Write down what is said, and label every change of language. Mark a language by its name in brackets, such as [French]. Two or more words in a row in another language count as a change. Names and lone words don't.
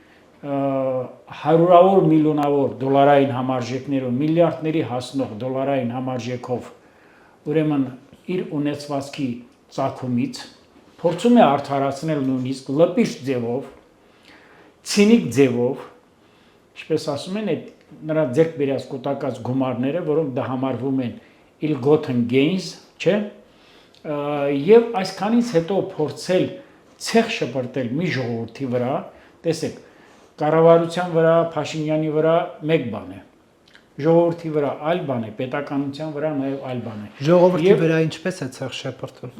[Armenian] հարյուրավոր միլիոնավոր դոլարային համարժեքներով, միլիարդների հասնող դոլարային համարժեքով, ուրեմն իր ունեցվածքի ծագումից, փորձում է արդարացնել նույնիսկ լպիչ ձևով, ցինիկ ձևով, ինչպես ասում են, նրա ձեռք բերած կուտակած գումարները, որոնք դա համարվում են [English] ill-gotten gains, [Armenian] չէ, եւ այսքանից հետո փորձել ցեղ շպրտել մի ժողովրդի վրա, տեսեք, կառավարության վրա, Փաշինյանի վրա մեկ բան է, ժողովրդի վրա այլ բան է, պետականության վրա նաև այլ բան է։ Ժողովրդի վրա ինչպես է ցեղ շպրտում։